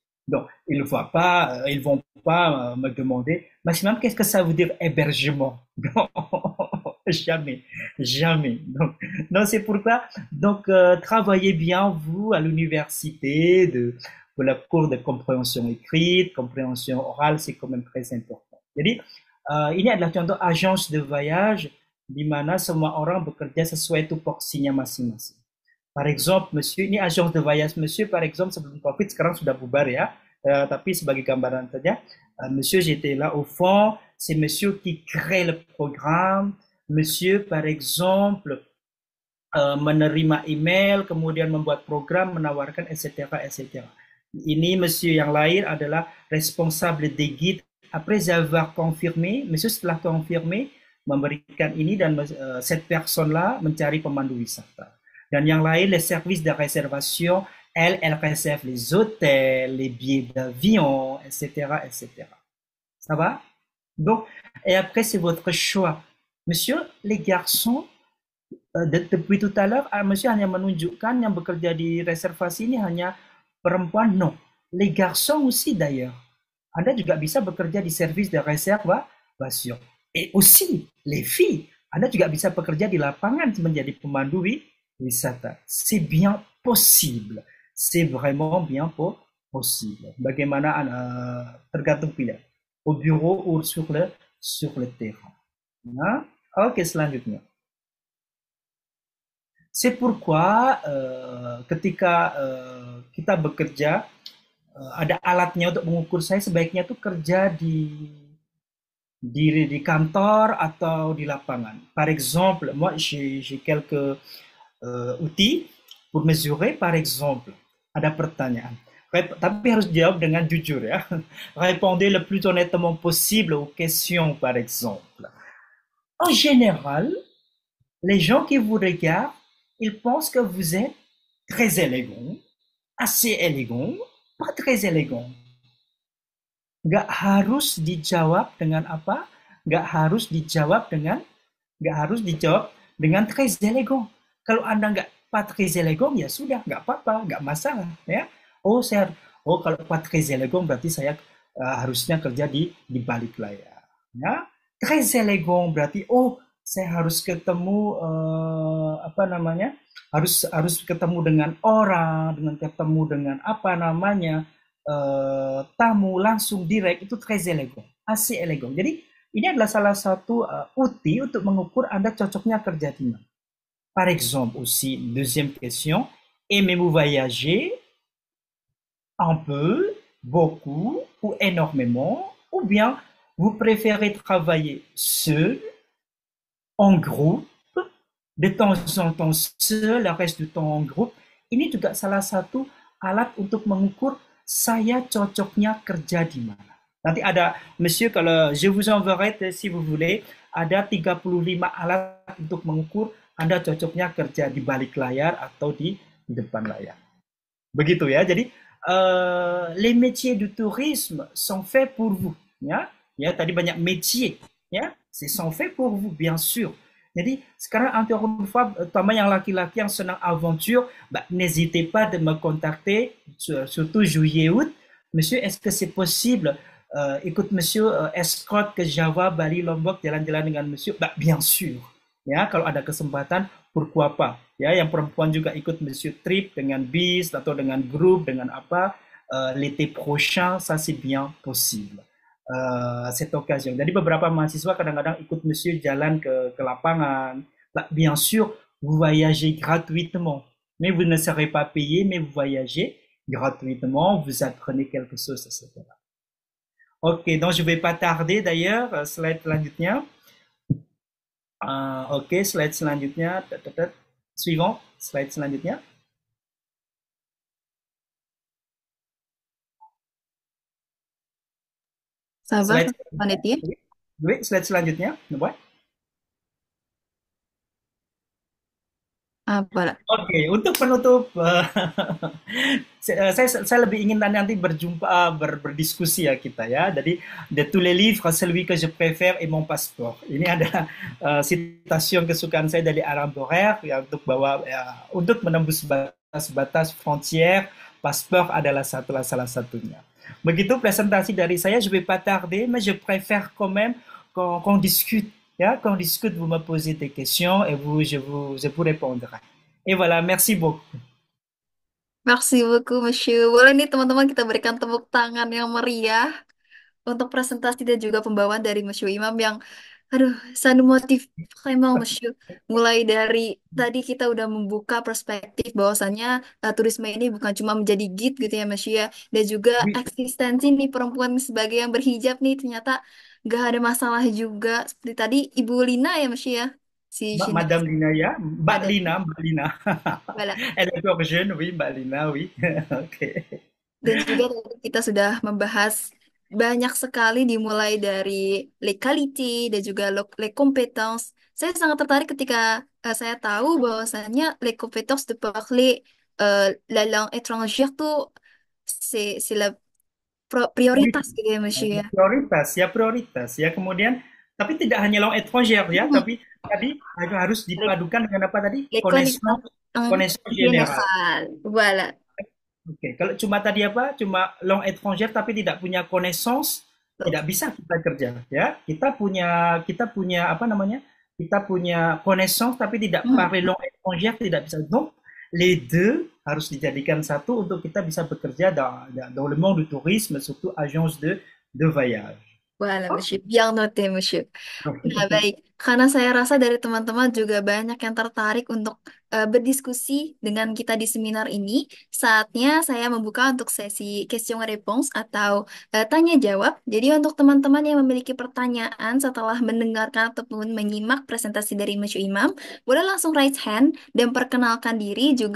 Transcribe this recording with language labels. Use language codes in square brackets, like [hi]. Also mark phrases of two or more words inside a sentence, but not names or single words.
[fr] Donc, ils ne voient pas, ils vont pas me demander, maximum, qu'est-ce que ça veut dire hébergement? Non, jamais, jamais. Donc, non, c'est pourquoi, donc, travaillez bien, vous, à l'université, pour la cours de compréhension écrite, compréhension orale, c'est quand même très important. [id] Jadi, ini adalah contoh [fr] agence de voyage [id] di mana semua orang bekerja sesuai tupoksinya masing-masing. [fr] Par exemple, monsieur, ini agence de voyage, monsieur, par exemple, [id] sebelum COVID, sekarang sudah bubar ya, tapi sebagai gambaran saja, [fr] monsieur, j'étais là au fond, c'est monsieur qui crée le programme, monsieur, par exemple, [id] menerima email, kemudian membuat program, menawarkan, etc., etc. Ini monsieur yang lain adalah [fr] responsable des guides. Après avoir confirmé, [id] monsieur setelah confirmé, memberikan ini dan [fr] cette personne-là [id] mencari pemandu wisata. Dan yang lain, [fr] les services de réservation, elle réserve les hôtels, les billets d'avion, etc., etc. Ça va? Donc, et après, c'est votre choix. Monsieur, les garçons, depuis tout à l'heure, monsieur [id] hanya menunjukkan yang bekerja di reservasi ini hanya perempuan. [fr] Non. Les garçons aussi d'ailleurs. [id] Anda juga bisa bekerja di [fr] service de réservation. Et aussi, les filles, [id] Anda juga bisa bekerja di lapangan menjadi pemandu wisata. [fr] C'est bien possible. C'est vraiment bien possible. [id] Bagaimana tergantung pilihan. [fr] Au bureau ou sur le terrain. [id] Nah, oke, selanjutnya. C'est pourquoi ketika kita bekerja, ada alatnya untuk mengukur saya, sebaiknya tuh kerja di kantor atau di lapangan. [fr] Par exemple, moi j'ai quelques outils pour mesurer. Par exemple, [id] ada pertanyaan, tapi harus jawab dengan jujur ya. [fr] Répondez le plus honnêtement possible aux questions, par exemple. En général, les gens qui vous regardent, ils pensent que vous êtes très élégant, assez élégant, pas très élégant. [id] Nggak harus dijawab dengan apa? Nggak harus dijawab dengan [fr] très élégant. [id] Kalau Anda nggak [fr] pas très élégant, [id] ya sudah, nggak apa-apa, nggak masalah. Ya. Kalau [fr] pas très élégant [id] berarti saya harusnya kerja di balik layar. Ya. [fr] Très élégant [id] berarti, saya harus ketemu harus ketemu dengan orang, ketemu dengan tamu langsung direct, itu [fr] très élégant, assez élégant. [id] Jadi ini adalah salah satu outil untuk mengukur Anda cocoknya kerja di mana. [fr] Par exemple aussi, deuxième question, aimez-vous voyager un peu, beaucoup ou énormément, ou bien vous préférez travailler seul, en groupe, de temps en temps seul, le reste du temps en groupe. [id] Ini juga salah satu alat untuk mengukur saya cocoknya kerja di mana. Nanti ada, [fr] monsieur, kalau je vous enverrai, si vous voulez, [id] ada 35 alat untuk mengukur Anda cocoknya kerja di balik layar atau di depan layar. Begitu ya. Jadi, [fr] les métiers du tourisme sont faits pour vous. [id] Ya, tadi banyak métier. [fr] Ya, sont faits pour vous, bien sûr. [id] Jadi, sekarang [fr] encore une fois, [id] terutama yang laki-laki yang senang [fr] aventure, n'hésitez pas de me contacter, surtout juillet-août. Monsieur, est-ce que c'est possible? Écoute, monsieur, [id] escort ke Java, Bali, Lombok, jalan-jalan dengan [fr] monsieur? Bien sûr. [id] Ya, kalau ada kesempatan, [fr] pourquoi pas? [id] Ya, yang perempuan juga ikut monsieur trip dengan bis atau dengan grup, dengan apa? [fr] L'été prochain, ça c'est bien possible. Cette occasion. [id] Jadi beberapa mahasiswa kadang-kadang ikut monsieur jalan ke lapangan. [fr] Bien sûr, vous voyagez gratuitement, mais vous ne serez pas payé, mais vous voyagez gratuitement, vous apprenez quelque chose, etc. Oke, donc je vais pas tarder d'ailleurs, [id] slide selanjutnya. Oke, slide selanjutnya. Suivant, slide selanjutnya. Sabar, panitia. Slide selanjutnya. Oke, untuk penutup, saya lebih ingin nanti berdiskusi ya kita ya. Jadi, [fr] de tous les livres, celui que je préfère est mon passeport. [id] Ini ada citation kesukaan saya dari Alain Borer ya, untuk menembus batas-batas frontier, passeport adalah salah satunya. Begitu presentasi dari saya, [fr] je vais pas tarder, mais je préfère quand même qu'on discute. Ya, qu'on discute, vous me posez des questions et je vous répondrai. Et voilà, merci beaucoup. Merci beaucoup, Monsieur. [id] Boleh nih teman-teman kita berikan tepuk tangan yang meriah untuk presentasi dan juga pembawaan dari Monsieur Imam yang, aduh, [fr] ça nous motive vraiment, Monsieur. [id] Mulai dari tadi kita udah membuka perspektif bahwasannya turisme ini bukan cuma menjadi guide gitu ya, Monsieur ya, dan juga [fr] Oui, [id] eksistensi nih perempuan sebagai yang berhijab nih ternyata gak ada masalah juga. Seperti tadi Ibu Lina ya, Monsieur ya, si Madame Shinai. Lina ya, Mbak Ada. Lina, Mbak Lina. [fr] Voilà. Elle est encore jeune, oui, [id] Mbak Lina, [fr] oui. [id] Ok. Dan juga tadi kita sudah membahas banyak sekali dimulai dari legality dan juga [fr] les compétences. [id] Saya sangat tertarik ketika saya tahu bahwasannya [fr] les compétences de parler la langue étrangère tuh c'est la Oui, [id] prioritas gitu ya, Monsieur ya. prioritas ya. Kemudian, tapi tidak hanya [fr] langue étrangère [id] ya, Mhm. tapi tadi harus [fr] Les, [id] dipadukan dengan apa tadi? [fr] les Connaissance, connaissances en connaissance générale. général. Voilà. [id] Oke, kalau cuma tadi apa? Cuma [fr] langue étrangère [id] tapi tidak punya connaissance, tidak bisa kita kerja ya. Kita punya apa namanya? Kita punya connaissance tapi tidak Mhm. [fr] parler langue étrangère [id] tidak bisa. [fr] Donc, les deux [id] harus dijadikan satu untuk kita bisa bekerja [fr] dans le monde du tourisme, surtout agence de voyage. Voilà, Monsieur. Bien noté, Monsieur. [id] Nah, baik. Karena saya rasa dari teman-teman juga banyak yang tertarik untuk berdiskusi dengan kita di seminar ini, saatnya saya membuka untuk sesi question response atau tanya jawab. Jadi untuk teman-teman yang memiliki pertanyaan setelah mendengarkan ataupun menyimak presentasi dari Monsieur Imam, boleh langsung [en] raise hand [id] dan perkenalkan diri juga.